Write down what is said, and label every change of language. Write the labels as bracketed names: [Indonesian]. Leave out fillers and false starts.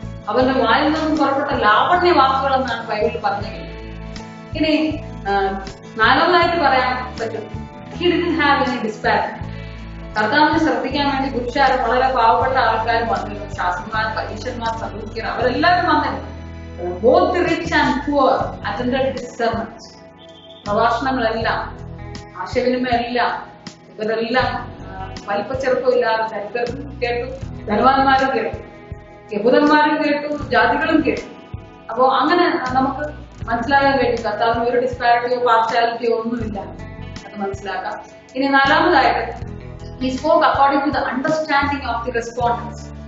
[Malayalam] അവന്റെ വായിൽ നിന്നും പുറപ്പെട്ട ലാവണ്യ വാക്കുകൾ എന്നാണ് ബൈബിളിൽ പറഞ്ഞത്. ഇനി നാലാമതായിട്ട് പറയാൻ പറ്റും [English] He didn't have any disparity. [Malayalam] കർത്താവിനെ ശ്രദ്ധിക്കാൻ വേണ്ടി പുരുഷാരും വളരെ പാവപ്പെട്ട ആൾക്കാരും വന്നിരുന്നു. ശാസ്ത്രന്മാർ, പരീക്ഷന്മാർ, സദൂക്യർ, അവരെല്ലാവരും വന്നിരുന്നു. [English] Both the rich and poor attended his sermons. [Malayalam] പ്രഭാഷണങ്ങളെല്ലാം, ആശയവിനിമയെല്ലാം, ഇവരെല്ലാം വലിപ്പച്ചെറുപ്പമില്ലാതെ ദരിദ്രരും കേട്ടു, ധനവാന്മാരും കേട്ടു, യഹൂദന്മാരും കേട്ടു, ജാതികളും കേട്ടു. അപ്പോ അങ്ങനെ നമുക്ക് മനസ്സിലാക്കാൻ കഴിയും കർത്താവിന് ഒരു ഡിസ്പാരിറ്റിയോ പാർഷ്യാലിറ്റിയോ ഒന്നുമില്ല. അത് മനസ്സിലാക്കാം. ഇനി നാലാമതായിട്ട് [English] he spoke according to the understanding of the respondents.